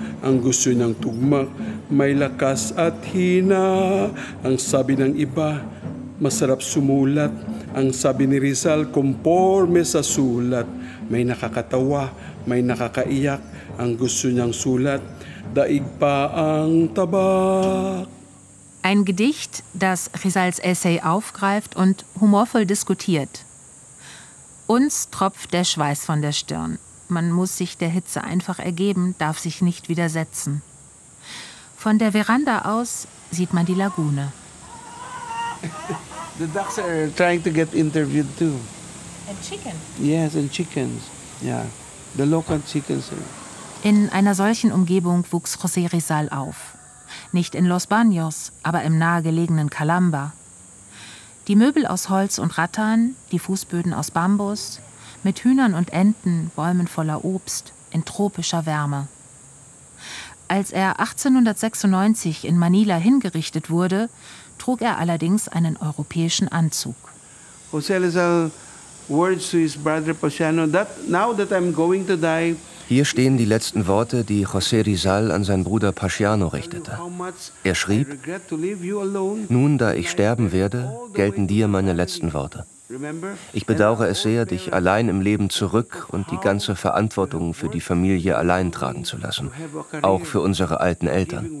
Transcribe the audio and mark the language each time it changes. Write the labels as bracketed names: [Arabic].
[Filipino] Ang gusto niyang tugma, may lakas at hina. Ang sabi ng iba, masarap sumulat. Ang sabi ni Rizal, kumporme sa sulat. May nakakatawa, may nakakaiyak. Ang gusto niyang sulat, daig pa ang tabak. [German] Ein Gedicht, das Rizals Essay aufgreift und humorvoll diskutiert. Uns tropft der Schweiß von der Stirn. Man muss sich der Hitze einfach ergeben, darf sich nicht widersetzen. Von der Veranda aus sieht man die Lagune. [English] The ducks are trying to get interviewed too. And chickens? Yes, and chickens. Yeah, the local chickens. [German] In einer solchen Umgebung wuchs José Rizal auf. Nicht in Los Baños, aber im nahegelegenen Calamba. Die Möbel aus Holz und Rattan, die Fußböden aus Bambus, mit Hühnern und Enten, Bäumen voller Obst, in tropischer Wärme. Als er 1896 in Manila hingerichtet wurde, trug er allerdings einen europäischen Anzug. [English] José Rizal words to his brother Pociano, that now that I'm going to die. [German] Hier stehen die letzten Worte, die José Rizal an seinen Bruder Pociano richtete. Er schrieb: Nun, da ich sterben werde, gelten dir meine letzten Worte. Ich bedauere es sehr, dich allein im Leben zurück und die ganze Verantwortung für die Familie allein tragen zu lassen, auch für unsere alten Eltern.